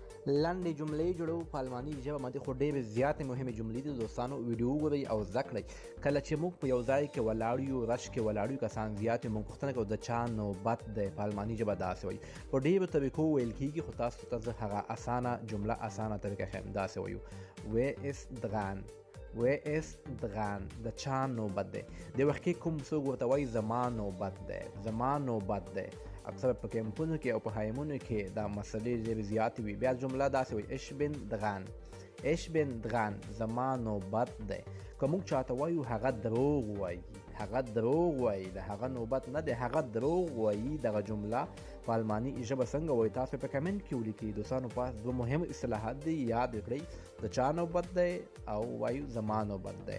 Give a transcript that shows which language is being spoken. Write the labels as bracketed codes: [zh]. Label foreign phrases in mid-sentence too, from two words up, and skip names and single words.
[ps] لنډې جملې جوړو په الماني ژبه باندې خو ډېرې زیاتې مهمې جملې دي. دوستانو ویډیو وګورئ او زده کړئ. کله چې موږ په یو ځای کې ولاړ یو، رش کې ولاړ یو، کسان زیات یو، موږ پوښتنه کوو د چا نوبت دی. په الماني ژبه داسې وایي. په ډېرو طریقو ویل کېږي خو تاسو ته زه هغه اسانه جمله اسانه طریقه ښیم. داسې وایو [de] wer ist dran، wer ist dran، [ps] د چا نوبت دی. د وخت کې کوم څوک ورته وایي زما نوبت دی، زما نوبت دی. اکثر په کیمپونو کې او په هایمونو کې دا مسلې ډېرې زیاتې وي. بیا جمله داسې وایي [de] ich bin dran، ich bin dran، [ps] زما نوبت دی. که موږ چاته وایو هغه دروغ وایي، هغه دروغ وایي، د هغه نوبت نه دی، هغه دروغ وایي. دغه جمله په الماني ژبه څنګه وایي تاسو په کمنټ کې ولیکئ. دوستانو په دوه مهم اصطلاحات دي، یاد کړئ د چا نوبت دی او وایو زما نوبت دی.